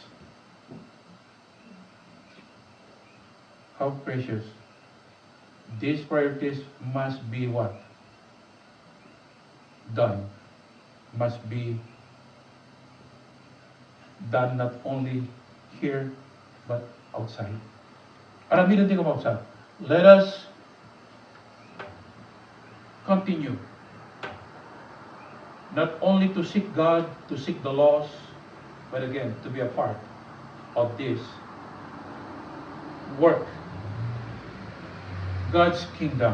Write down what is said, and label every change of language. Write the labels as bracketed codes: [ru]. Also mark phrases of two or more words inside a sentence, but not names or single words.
[en] How precious? These priorities must be what? Done. Must be done not only here, but outside. [ilo] Arami din ko [en] outside. Let us continue. Not only to seek God, to seek the lost, but again, to be a part of this work. God's kingdom.